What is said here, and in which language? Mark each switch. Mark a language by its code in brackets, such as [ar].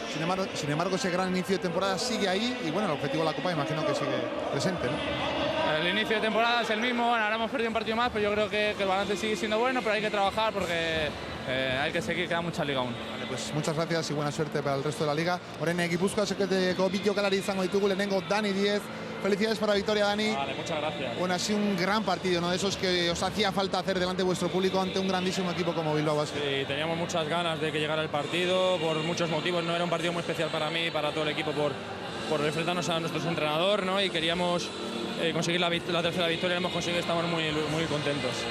[es] Sin embargo, ese gran inicio de temporada sigue ahí y bueno, el objetivo de la Copa imagino que sigue presente, ¿no? El inicio de temporada es el mismo, bueno, ahora hemos perdido un partido más, pero yo creo que el balance sigue siendo bueno, pero hay que trabajar porque hay que seguir, queda mucha liga aún. Vale, pues muchas gracias y buena suerte para el resto de la liga. [eu] Orain Gipuzkoa sekreteko bi jokalari izango ditugu, lehenengo Dani Diez. [es] Felicidades por la victoria, Dani. Vale, muchas gracias. Bueno, ha sido un gran partido, ¿no? De esos que os hacía falta hacer delante de vuestro público ante un grandísimo equipo como Bilbao Basket. Sí, teníamos muchas ganas de que llegara el partido, por muchos motivos. No era un partido muy especial para mí, para todo el equipo, por enfrentarnos a nuestro entrenador, ¿no? Y queríamos conseguir la tercera victoria, hemos conseguido, estamos muy contentos.